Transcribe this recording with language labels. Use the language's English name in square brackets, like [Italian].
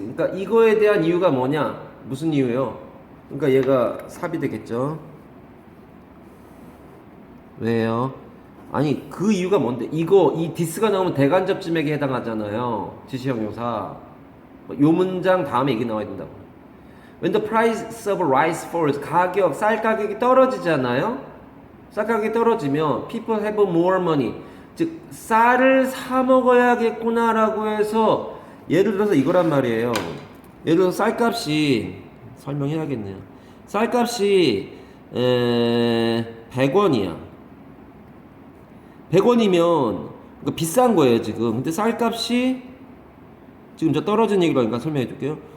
[Korean] 그러니까 이거에 대한 이유가 뭐냐? 무슨 이유예요? 그러니까 얘가 삽이 되겠죠. 왜요? 아니 그 이유가 뭔데? 이 this가 나오면 대간접점액에 해당하잖아요. 지시형용사. 요 문장 다음에 이게 나와야 된다고. [English] When the price of rice falls, [Korean] 쌀 가격이 떨어지잖아요. 쌀 가격이 떨어지면 [English] people have more money. [Korean] 즉 쌀을 사 먹어야겠구나라고 해서 예를 들어서 이거란 말이에요. 예를 들어서 쌀값이 설명해야겠네요. 쌀값이 100원이야. 100원이면 비싼 거예요 지금. 근데 쌀값이 지금 저 떨어진 얘기로 하니까 설명해 줄게요.